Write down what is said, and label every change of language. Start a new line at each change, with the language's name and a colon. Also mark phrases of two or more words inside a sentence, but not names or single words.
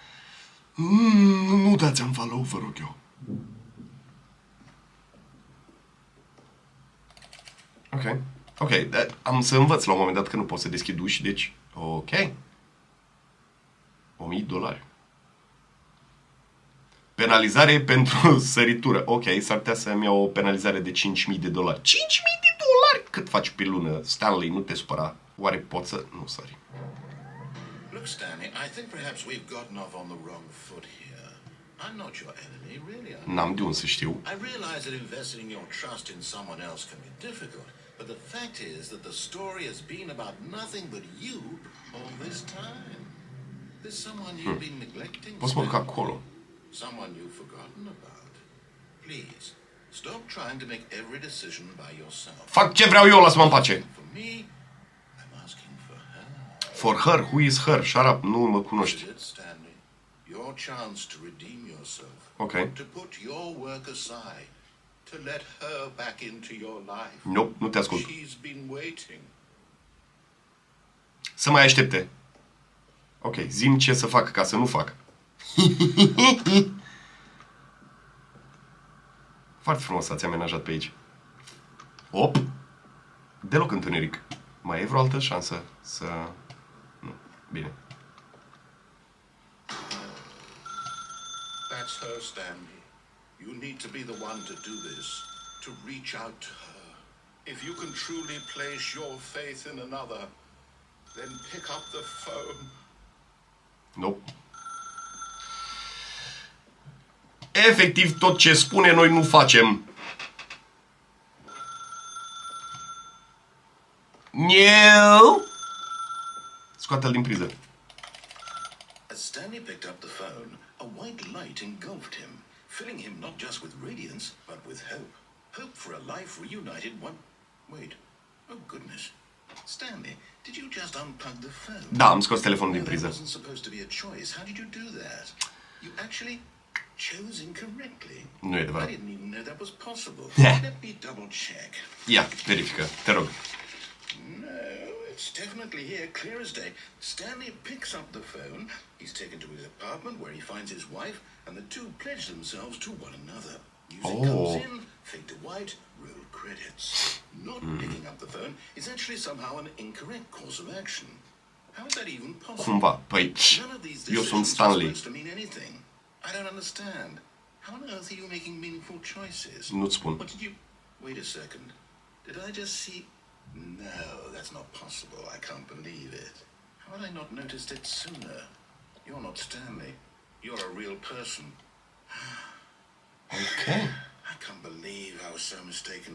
Romanian: nu dați-mi follow, vă rog eu. Ok, am să învăț la un moment dat că nu pot să deschid uși, deci, ok. $1.000. Penalizare pentru săritură. Ok, s-ar putea să-mi iau o penalizare de $5.000. $5.000? Cât faci pe lună? Stanley, nu te supăra. Oare pot să... Nu, sorry.
English: Look, Stanley, I think perhaps we've gotten off on the wrong foot here. I'm not your enemy, really.
Romanian: N-am de unde să știu.
English: I realize that investing your trust in someone else can be difficult, but the fact is that the story has been about nothing but you all this time. There's someone you've been neglecting.
Romanian: Poți să mă duc acolo.
English: Someone you've forgotten about. Please, stop trying to make every decision by yourself.
Romanian: Fac ce vreau eu, lasă-mă în pace.
English: For me, I'm asking for her. For her? Who is her? Shut up,
Romanian: nu mă cunoști.
English: This is it, Stanley. Your chance to redeem yourself. Ok. To put your work aside. To let her back into your life. Nope,
Romanian: nu te ascult.
English: She's been waiting.
Romanian: Să mai aștepte. Ok, zi-mi ce să fac ca să nu fac. Foarte frumos ați amenajat pe aici. Op! Deloc întuneric. Mai e vreo altă șansă să... Nu. Bine.
English: That's her, Stanley. You need to be the one to do this. To reach out to her. If you can truly place your faith in another, then pick up the phone. Nope.
Romanian: Efectiv, tot ce spune, noi nu facem. Niu! Scoate-l din priză.
English: As Stanley picked up the phone, a white light engulfed him, filling him not just with radiance, but with hope. Hope for a life reunited one... Wait. Oh, goodness. Stanley, did you just unplug the phone?
Romanian: Da, am scos telefonul din
English: That
Romanian: priză.
English: wasn't supposed to be a choice. How did you do that? You actually chose incorrectly.
Romanian: Nu e
English: I
Romanian: adevărat.
English: didn't even know that was possible. Yeah. Let me double check.
Romanian: Ia, verifică, te rog.
English: No, it's definitely here, clear as day. Stanley picks up the phone. He's taken to his apartment where he finds his wife, and the two pledge themselves to one another. Music comes in, fade to white, roll credits. Not picking up the phone is actually somehow an incorrect course of action. How is that even possible?
Romanian: Cumva, păi,
English: None of these
Romanian: eu sunt
English: decisions are
Romanian: Stanley.
English: supposed to mean anything. I don't understand. How on earth are you making meaningful choices?
Romanian: Nu-ți spun.
English: What did you... Wait a second. Did I just see... No, that's not possible. I can't believe it. How had I not noticed it sooner? You're not Stanley. You're a real person. Ok. I can't believe I was so mistaken.